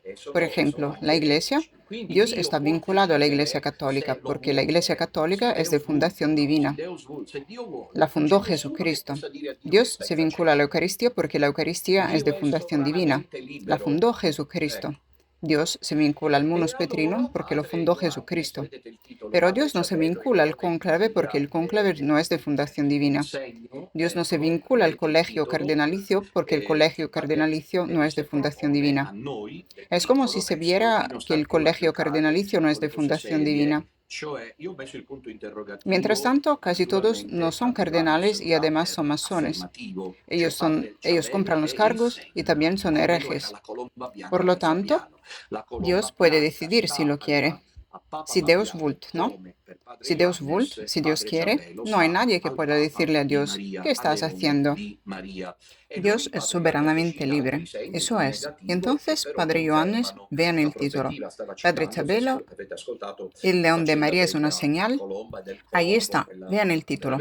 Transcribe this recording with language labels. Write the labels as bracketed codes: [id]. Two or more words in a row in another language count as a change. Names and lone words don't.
[es] Por ejemplo, la Iglesia. Dios está vinculado a la Iglesia Católica porque la Iglesia Católica es de fundación divina. La fundó Jesucristo. Dios se vincula a la Eucaristía porque la Eucaristía es de fundación divina. La fundó Jesucristo. Dios se vincula al [la] munus petrinum [es] porque lo fundó Jesucristo. Pero Dios no se vincula al cónclave porque el cónclave no es de fundación divina. Dios no se vincula al colegio cardenalicio porque el colegio cardenalicio no es de fundación divina. Es como si se viera que el colegio cardenalicio no es de fundación divina. Mientras tanto, casi todos no son cardenales y además son masones. Ellos compran los cargos y también son herejes. Por lo tanto, Dios puede decidir si lo quiere. [la] Si Deus vult, ¿no? Si Deus vult, [es] si Dios quiere, no hay nadie que pueda decirle a Dios, ¿qué estás haciendo? Dios es soberanamente libre. Eso es. Y entonces, Padre Ioannes, vean el título. Padre Chabelo, el león de María es una señal. Ahí está, vean el título.